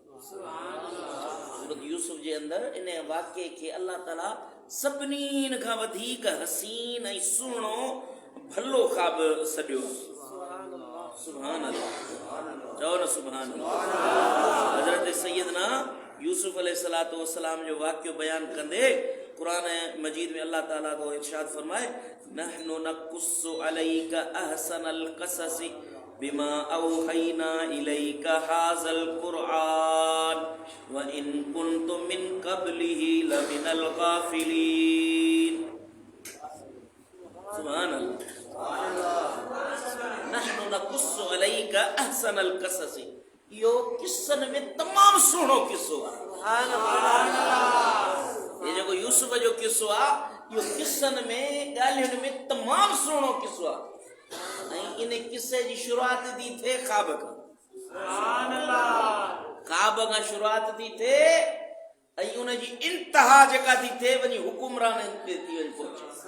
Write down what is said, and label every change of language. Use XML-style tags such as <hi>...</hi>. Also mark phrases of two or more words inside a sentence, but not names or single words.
<sd>सूरत यूसुफ जे अंदरि इन वाक़िए खे अल्लाह ताला सभिनी खां वधीक हसीन ऐं सुहिणो भलो ख़्वाब सॾियो।</sd> <ar>سبحان الله,</ar> <sd>चओ न</sd> <ar>سبحان الله.</ar> <sd>हज़रत सैयदना यूसुफ अलैहिस्सलाम जो वाक़ियो बयानु कंदे क़ुरान मजीद में अल्लाह ताला को इरशाद फरमाए,</sd> <ar>نحن نقص عليك أحسن القصص بما أوحينا إليك هذا القرآن وإن كنتم من قبله لمن الغافلين. سبحان الله. نحن نقص عليك أحسن القصص,</ar> <sd>इहो किस्सनि में तमामु सुहिणो किस्सो आहे। ये जेको यूसुफ जो किस्सो आहे इहो किस्सनि में ॻाल्हियुनि में तमामु सुहिणो किस्सो आहे। ऐं इन किस्से जी शुरूआत थी थिए ख़्वाब खां। ख़्वाब खां शुरूआत थी थिए ऐं उन जी इंतहा जेका थी थिए वञी हुकुमरान ते थी वञे पहुचे।</sd>